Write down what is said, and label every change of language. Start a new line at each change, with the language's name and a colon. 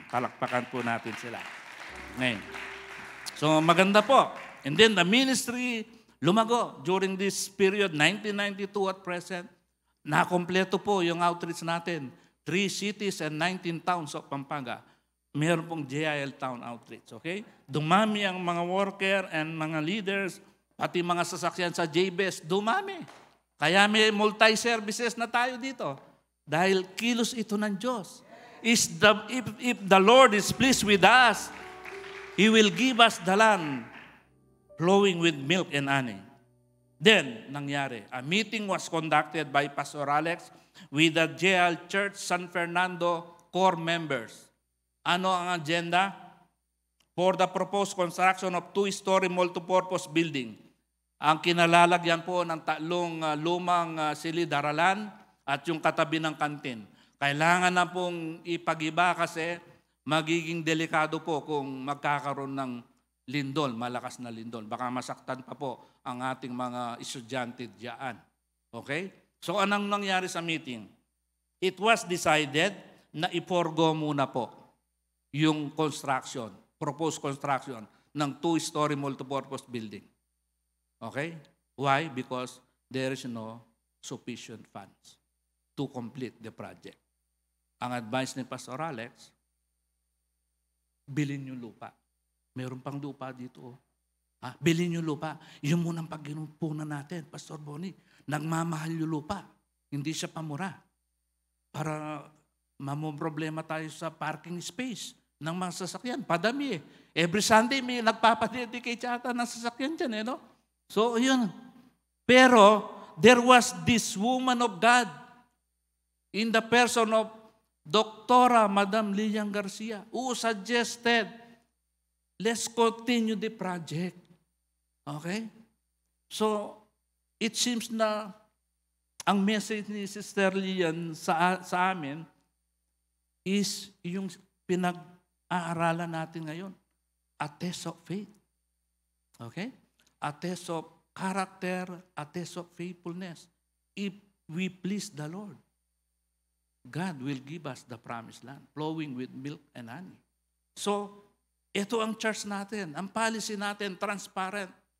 Filipino: Palakpakan po natin sila. Ngayon. So maganda po.
English: And then the ministry
Filipino: lumago
English: during this period, 1992 at present.
Filipino: Nakompleto po yung outreach natin.
English: 3 cities and 19 towns of Pampanga.
Filipino: Meron pong JIL Town Outreach. Okay? Dumami ang mga worker and mga leaders, pati mga sasakyan sa JBS, dumami. Kaya may multi-services na tayo dito. Dahil kilos ito ng Diyos.
English: If the Lord is pleased with us, He will give us the land flowing with milk and honey. Then,
Filipino: nangyari.
English: A meeting was conducted by Pastor Alex with the JL Church San Fernando core members.
Filipino: Ano ang agenda?
English: For the proposed construction of 2-story multipurpose building.
Filipino: Ang kinalalagyan po ng tatlong lumang silid-aralan at yung katabi ng kantin. Kailangan na pong ipag-iba kasi magiging delikado po kung magkakaroon ng lindol, malakas na lindol. Baka masaktan pa po ang ating mga estudyante diyan. Okay? So anong nangyari sa meeting?
English: It was decided
Filipino: na iporgo muna po yung
English: construction, proposed construction ng 2-story multipurpose building. Okay? Why? Because there is no sufficient funds to complete the project.
Filipino: Ang advice ni Pastor Alex, bilhin yung lupa. Meron pang lupa dito. Bilhin yung lupa. Yun munang pag-inupunan natin, Pastor Bonnie. Nagmamahal yung lupa. Hindi siya pamura. Para mamumroblema tayo sa parking space ng mga sasakyan. Padami eh.
English: Every Sunday
Filipino: may nagpapadedicate yata ng sasakyan dyan eh, no? So, yun.
English: Pero, there was this woman of God in the person of Doktora Madam Lilian Garcia who suggested, let's continue the project. Okay?
Filipino: So, it seems na ang message ni Sister Lilian sa amin is yung pinag-aaralan natin ngayon.
English: A test of faith. Okay? A test of character, a test of faithfulness. If we please the Lord, God will give us the promised land, flowing with milk and honey. So,
Filipino: Ito ang church natin. Ang policy natin, transparent.